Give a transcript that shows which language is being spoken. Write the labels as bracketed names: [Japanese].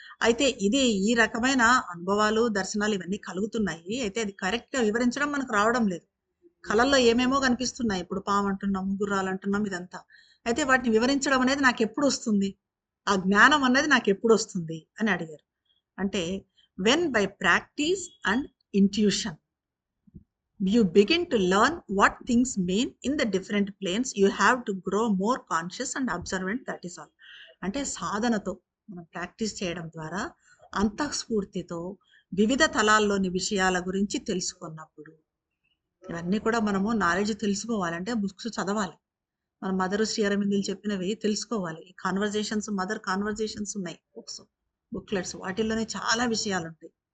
[Telugu] అయితే ఇది ఈ రకమైన అనుభవాలు, దర్శనాలు ఇవన్నీ కలుగుతున్నాయి. అయితే అది కరెక్ట్‌గా వివరించడం మనకు రావడం లేదు. కళల్లో ఏమేమో కనిపిస్తున్నాయి. ఇప్పుడు పామంటున్నాము, గుర్రాలంటున్నాం ఇదంతా. అయితే వాటిని వివరించడం అనేది నాకెప్పుడొస్తుంది? ఆ జ్ఞానం అన్నది నాకెప్పుడొస్తుంది అని అడిగారు. [English] అంటే when by practice and intuition you begin to learn what things mean in the different planes. You have to grow more conscious and observant, that is all. [Telugu] అంటే సాధనతో మనం ప్రాక్టీస్ చేయడం ద్వారా అంతఃస్ఫూర్తితో వివిధ తలాల్లోని విషయాల గురించి తెలుసుకున్నప్పుడు, ఇవన్నీ కూడా మనము నాలెడ్జ్ తెలుసుకోవాలంటే బుక్స్ చదవాలి. మన మదర్ శ్రీ అరవిందులు చెప్పినవి తెలుసుకోవాలి. కాన్వర్జేషన్స్, మదర్ కాన్వర్జేషన్స్ ఉన్నాయి బుక్స్, బుక్లెట్స్, వాటిల్లోనే చాలా విషయాలు ఉంటాయి.